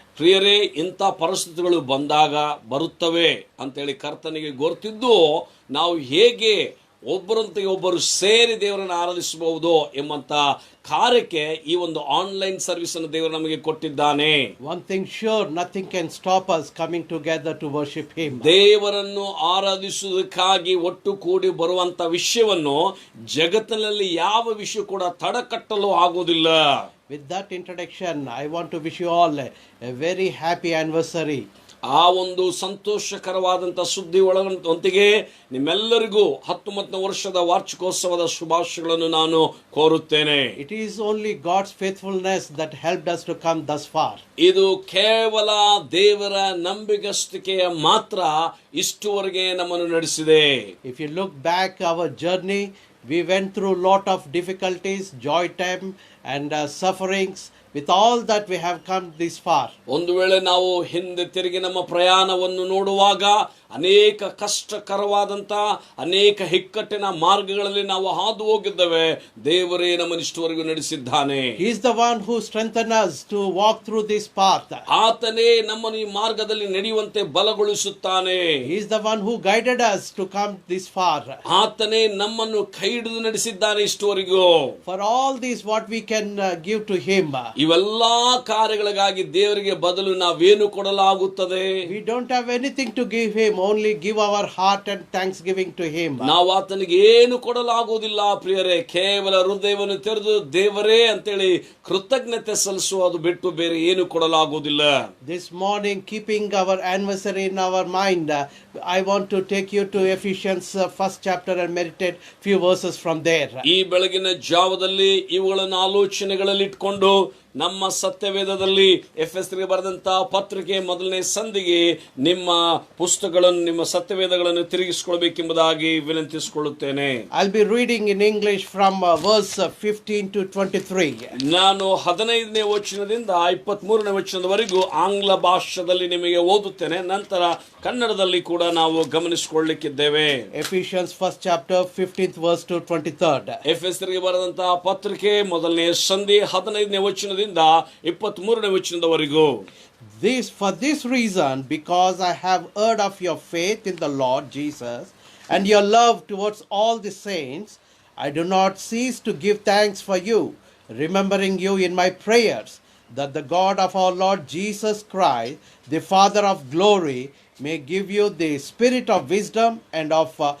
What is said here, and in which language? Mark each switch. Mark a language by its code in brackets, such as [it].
[kn] ಪ್ರಿಯರೇ, ಇಂಥ ಪರಿಸ್ಥಿತಿಗಳು ಬರುತ್ತವೆ ಅಂತೇಳಿ ಕರ್ತನಿಗೆ ಗೊತ್ತಿದ್ದು ನಾವು ಹೇಗೆ ಒಬ್ಬರಂತೆಗೆ ಒಬ್ಬರು ಸೇರಿ ದೇವರನ್ನು ಆರಾಧಿಸಬಹುದು ಎಂಬಂತ ಕಾರ್ಯಕ್ಕೆ ಈ ಒಂದು ಆನ್ಲೈನ್ ಸರ್ವಿಸ್ ಅನ್ನು ದೇವರು ನಮಗೆ ಕೊಟ್ಟಿದ್ದಾನೆ. [en] One thing sure, nothing can stop us coming together to worship him. [kn] ದೇವರನ್ನು ಆರಾಧಿಸುವುದಕ್ಕಾಗಿ ಒಟ್ಟು ಕೂಡಿ ಬರುವಂತ ವಿಷಯವನ್ನು ಜಗತ್ತಿನಲ್ಲಿ ಯಾವ ವಿಷಯ ಕೂಡ ತಡೆಗಟ್ಟಲು ಆಗುವುದಿಲ್ಲ. [en] With that introduction, I want to wish you all a very happy anniversary. [kn] ಆ ಒಂದು ಸಂತೋಷಕರವಾದಂಥ ಸುದ್ದಿ ಒಳಗೊಂದಿಗೆ ನಿಮ್ಮೆಲ್ಲರಿಗೂ 19ನೇ ವರ್ಷದ ವಾರ್ಷಿಕೋತ್ಸವದ ಶುಭಾಶಯಗಳನ್ನು ನಾನು ಕೋರುತ್ತೇನೆ. [en] It is only God's faithfulness that helped us to come thus far. [kn] ಇದು ಕೇವಲ ದೇವರ ನಂಬಿಗಸ್ತಿಕೆಯ ಮಾತ್ರ ಇಷ್ಟುವರೆಗೆ ನಮ್ಮನ್ನು ನಡೆಸಿದೆ. [en] If you look back our journey, we went through lot of difficulties, joy time and sufferings. With all that we have come this far. [kn] ಒಂದು ವೇಳೆ ನಾವು ಹಿಂದೆ ತಿರುಗಿ ನಮ್ಮ ಪ್ರಯಾಣವನ್ನು ನೋಡುವಾಗ ಅನೇಕ ಕಷ್ಟಕರವಾದಂತ ಅನೇಕ ಇಕ್ಕಟ್ಟಿನ ಮಾರ್ಗಗಳಲ್ಲಿ ನಾವು ಹಾದು ಹೋಗಿದ್ದೇವೆ. ದೇವರೇ ನಮ್ಮನ್ನು ಇಷ್ಟವರೆಗೂ ನಡೆಸಿದ್ದಾನೆ. [en] He is the one who strengthened us to walk through this path. [kn] ಆತನೇ ನಮ್ಮನ್ನು ಈ ಮಾರ್ಗದಲ್ಲಿ ನಡೆಯುವಂತೆ ಬಲಗೊಳಿಸುತ್ತಾನೆ. [en] He is the one who guided us to come this far. [kn] ಆತನೇ ನಮ್ಮನ್ನು ಕೈ ಹಿಡಿದು ನಡೆಸಿದ್ದಾನೆ ಇಷ್ಟವರೆಗೂ. [en] For all this what we can give to him. [kn] ಇವೆಲ್ಲಾ ಕಾರ್ಯಗಳಿಗಾಗಿ ದೇವರಿಗೆ ಬದಲು ನಾವೇನು ಕೊಡಲಾಗುತ್ತದೆ? [en] We don't have anything to give him, only give our heart and thanksgiving to him. [kn] ನಾವು ಆತನಿಗೆ ಏನು ಕೊಡಲಾಗುವುದಿಲ್ಲ ಪ್ರಿಯರೇ, ಕೇವಲ ಹೃದಯವನ್ನು ತೆರೆದು ದೇವರೇ ಅಂತೇಳಿ ಕೃತಜ್ಞತೆ ಸಲ್ಲಿಸುವುದು ಬಿಟ್ಟು ಬೇರೆ ಏನು ಕೊಡಲಾಗುವುದಿಲ್ಲ. [en] This morning, keeping our anniversary in our mind, I want to take you to Ephesians 1st chapter and meditate few verses from there. [kn] ಈ ಬೆಳಗಿನ ಜಾವದಲ್ಲಿ ಇವುಗಳನ್ನು ಆಲೋಚನೆಗಳಲ್ಲಿ ಇಟ್ಕೊಂಡು ನಮ್ಮ ಸತ್ಯವೇದದಲ್ಲಿ ಎಫೆಸರಿಗೆ ಬರೆದಂತ ಪತ್ರಿಕೆ 1ನೇ ಸಂಧಿಗೆ ನಿಮ್ಮ ಪುಸ್ತಕಗಳನ್ನು ನಿಮ್ಮ ಸತ್ಯವೇದಗಳನ್ನು ತಿರುಗಿಸಿಕೊಳ್ಳಬೇಕೆಂಬುದಾಗಿ ವಿನಂತಿಸಿಕೊಳ್ಳುತ್ತೇನೆ. [en] I'll be reading in English from verse 15 to 23. [kn] ನಾನು 15ನೇ ವಚನದಿಂದ 23ನೇ ವಚನದವರೆಗೂ ಆಂಗ್ಲ ಭಾಷೆಯಲ್ಲಿ ನಿಮಗೆ ಓದುತ್ತೇನೆ. ನಂತರ ಕನ್ನಡದಲ್ಲಿ ಕೂಡ ನಾವು ಗಮನಿಸಿಕೊಳ್ಳಲಿಕ್ಕಿದ್ದೇವೆ. [en] Ephesians 1st chapter 15th verse to 23rd. [kn] ಎಫೆಸರಿಗೆ ಬರೆದಂತಹ ಪತ್ರಿಕೆ 1ನೇ ಸಂಧಿ 15ನೇ ವಚನದಿಂದ 23ನೇ ವಚನದವರೆಗೂ. [en] For this reason, because I have heard of your faith in the Lord Jesus and your love towards all the saints, I do not cease to give thanks for you, remembering you in my prayers, that the God of our Lord Jesus Christ, the Father of glory, may give you the spirit of wisdom and of